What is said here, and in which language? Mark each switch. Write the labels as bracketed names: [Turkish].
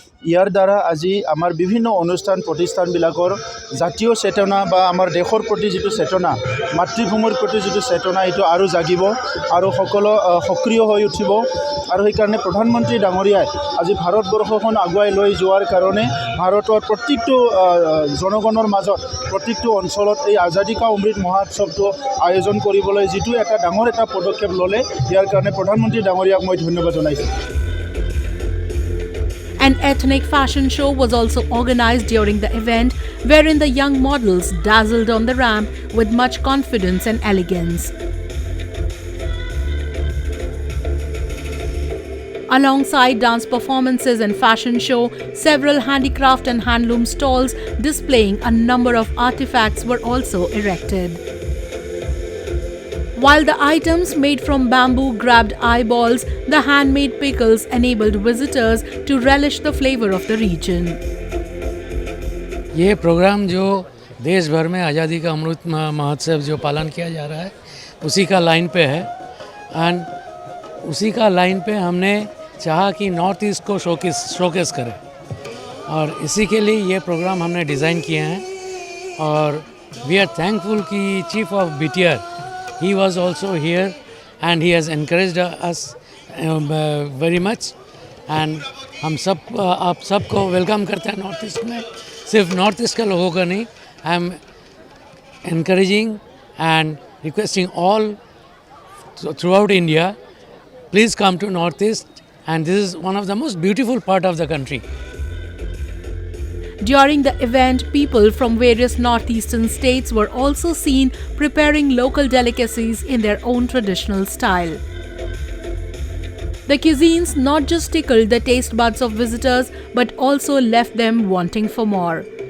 [Assamese] ইয়াৰ দ্বাৰা আজি আমাৰ বিভিন্ন অনুষ্ঠান প্ৰতিষ্ঠানবিলাকৰ জাতীয় চেতনা বা আমাৰ দেশৰ প্ৰতি যিটো চেতনা মাতৃভূমিৰ প্ৰতি যিটো চেতনা এইটো আৰু জাগিব আৰু সকলো সক্ৰিয় হৈ উঠিব আৰু সেইকাৰণে প্ৰধানমন্ত্ৰী ডাঙৰীয়াই আজি ভাৰতবৰ্ষখন আগুৱাই লৈ যোৱাৰ কাৰণে ভাৰতৰ প্ৰত্যেকটো জনগণৰ মাজত প্ৰত্যেকটো অঞ্চলত এই আজাদী কা অমৃত মহোৎসৱটো আয়োজন কৰিবলৈ যিটো এটা ডাঙৰ এটা পদক্ষেপ ল'লে ইয়াৰ কাৰণে প্ৰধানমন্ত্ৰী ডাঙৰীয়াক মই ধন্যবাদ জনাইছোঁ। [English] An ethnic fashion show was also organized during the event, wherein the young models dazzled on the ramp with much confidence and elegance. Alongside dance performances and fashion show, several handicraft and handloom stalls displaying a number of artifacts were also erected. While the items made from bamboo grabbed eyeballs, the handmade pickles enabled visitors to relish the flavor of the region. [Hindi] ये programme जो देश भर में आज़ादी का अमृत महोत्सव जो पालन किया जा रहा है उसी का लाइन पे है एंड उसी का लाइन पे हमने चाहा कि नॉर्थ ईस्ट को शोकेस करें और इसी के लिए ये प्रोग्राम हमने डिज़ाइन किए हैं और [English] we are thankful [Hindi] कि chief of BTR [English] he was also here and he has encouraged us very much and [Hindi] हम सब आप सबको वेलकम करते हैं नॉर्थ ईस्ट में सिर्फ नॉर्थ ईस्ट के लोगों का नहीं [English] I am encouraging and requesting all throughout India please come to North East and this is one of the most beautiful part of the country. During the event, people from various northeastern states were also seen preparing local delicacies in their own traditional style. The cuisines not just tickled the taste buds of visitors but also left them wanting for more.